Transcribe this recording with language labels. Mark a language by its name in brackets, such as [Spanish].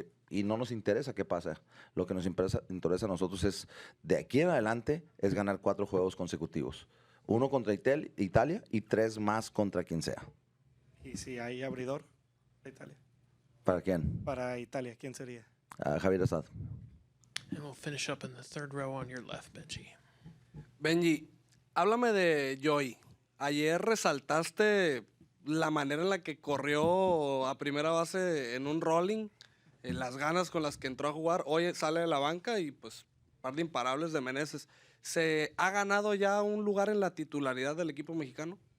[Spanish] Y no nos interesa qué pasa. Lo que nos interesa a nosotros es, de aquí en adelante, es ganar 4 juegos consecutivos. 1 contra Italia y 3 más contra quien sea. ¿Y si hay abridor de Italia? ¿Para quién? Para Italia, ¿quién sería? Javier Assad. [English] And we'll finish up in the third row on your left, Benji. [Spanish] Benji, háblame de Joey. Ayer resaltaste la manera en la que corrió a primera base en un rolling, las ganas con las que entró a jugar. Hoy sale de la banca y pues par de imparables de Meneses. ¿Se ha ganado ya un lugar en la titularidad del equipo mexicano?